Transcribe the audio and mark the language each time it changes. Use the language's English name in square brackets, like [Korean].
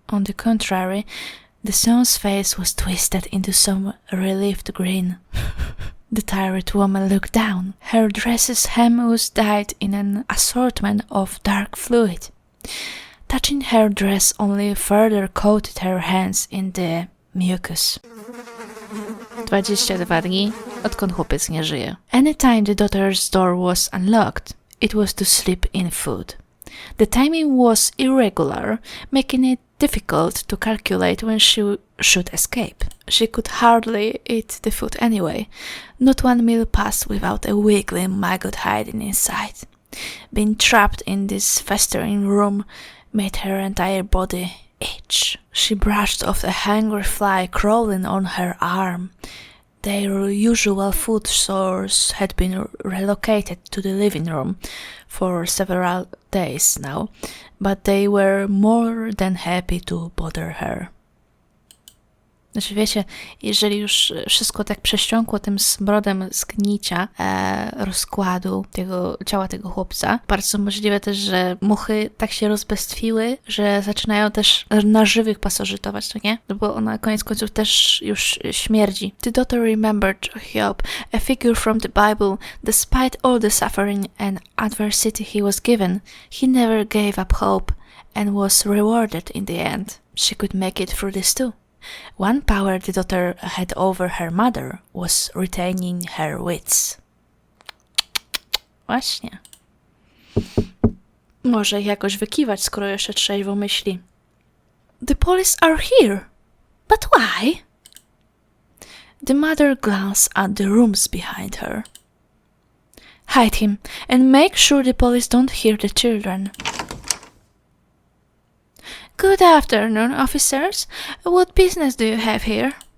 [English] On the contrary, the son's face was twisted into some relieved grin. The tired woman looked down. Her dress's hem was dyed in an assortment of dark fluid. Touching her dress only further coated her hands in the mucus. [Polish] 22 dni, odkąd chłopiec nie żyje. [English] Anytime the daughter's door was unlocked, it was to slip in food. The timing was irregular, making it difficult to calculate when she should escape. She could hardly eat the food anyway. Not one meal passed without a wiggly maggot hiding inside. Being trapped in this festering room made her entire body itch. She brushed off a hungry fly crawling on her arm. Their usual food source had been relocated to the living room for several days now, but they were more than happy to bother her. [Polish] Znaczy wiecie, jeżeli już wszystko tak przesiąkło tym smrodem zgnicia, rozkładu ciała tego chłopca, bardzo możliwe też, że muchy tak się rozbestwiły, że zaczynają też na żywych pasożytować, to nie? No bo ona koniec końców też już śmierdzi. [English] The daughter remembered Job, a figure from the Bible. Despite all the suffering and adversity he was given, he never gave up hope and was rewarded in the end. She could make it through this too. One power the daughter had over her mother was retaining her wits. [Polish] Właśnie. Może jakoś wykiwać, skoro jeszcze trzeźwo myśli. [English] The police are here. But why? The mother glanced at the rooms behind her. Hide him and make sure the police don't hear the children. Good afternoon, officers. What business do you have here?